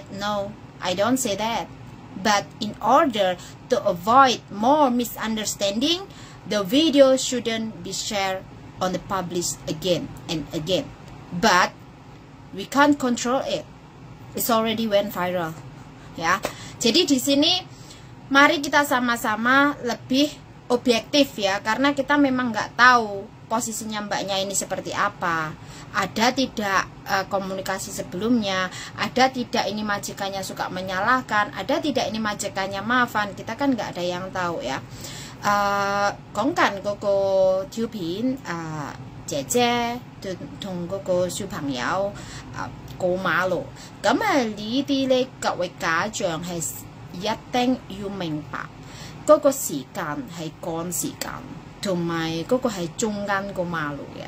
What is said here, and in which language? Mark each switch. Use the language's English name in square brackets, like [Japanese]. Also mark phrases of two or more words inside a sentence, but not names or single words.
[English] No, I don't say that. But in order to avoid more misunderstanding, the video shouldn't be shared on the published again and again. But we can't control it. It's already went viral. Ya. [Indonesian] Jadi di sini mari kita sama-sama lebih objektif ya, karena kita memang nggak tahu posisinya mbaknya ini seperti apa. Ada tidak komunikasi sebelumnya, ada tidak ini majikannya suka menyalahkan, ada tidak ini majikannya maafan, kita kan nggak ada yang tahu ya. [Cantonese] 講緊嗰個照片姐姐同嗰個小朋友過馬路，咁呢啲呢各位家長係一定要明白嗰個時間係趕時間，同埋嗰個係中間個馬路嘅。